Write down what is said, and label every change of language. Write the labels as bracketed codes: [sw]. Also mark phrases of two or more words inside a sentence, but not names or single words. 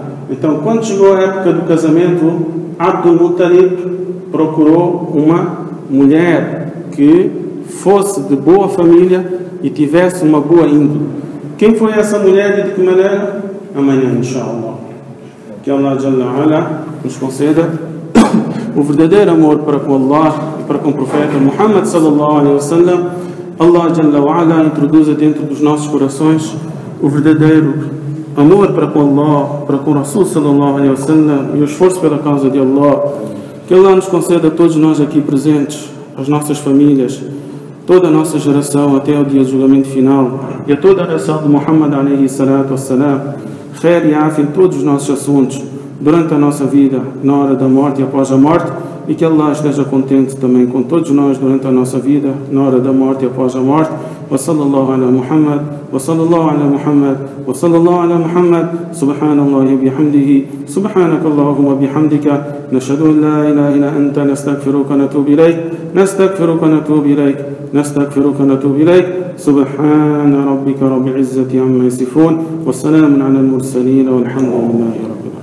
[pt] Então, quando chegou a época do casamento, Abdul Muttalib procurou uma mulher que fosse de boa família e tivesse uma boa índole. Quem foi essa mulher e de que maneira? Amanhã, inshallah. Que Allah [ar] جل وعلا [pt] nos conceda o verdadeiro amor para com Allah e para com o profeta Muhammad [ar] صلى الله عليه وسلم. [pt] Allah [ar] جل وعلا [pt] introduza dentro dos nossos corações o verdadeiro amor para com Allah, para com o Rasul [ar] صلى الله عليه وسلم [pt] e o esforço pela causa de Allah. Que Allah nos conceda a todos nós aqui presentes, as nossas famílias, toda a nossa geração até o dia do julgamento final e a toda a geração de Muhammad [ar] عليه الصلاة والسلام, [pt] khair e afia em todos os nossos assuntos durante a nossa vida, na hora da morte e após a morte, e que Allah esteja contente também com todos nós durante a nossa vida, na hora da morte e após a morte. [ar] وصلى الله على محمد وصلى الله على محمد وصلى الله على محمد سبحان الله وبحمده سبحانك اللهم وبحمدك نشهد أن لا إله إلا أنت نستغفرك ونتوب إليك نستغفرك ونتوب إليك نستغفرك ونتوب إليك سبحان ربك رب العزة عما يصفون والسلام على المرسلين والحمد لله رب العالمين.